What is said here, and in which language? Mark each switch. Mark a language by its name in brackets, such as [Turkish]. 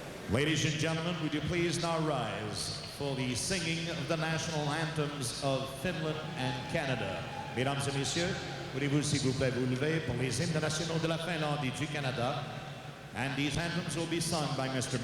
[English] Ladies and gentlemen, would you please now rise for the singing of the national anthems of Finland and Canada. [French] Mesdames et messieurs, voulez-vous s'il vous plaît vous lever pour les hymnes nationaux de la Finlande et du Canada? [English] And these anthems will be sung by Mr.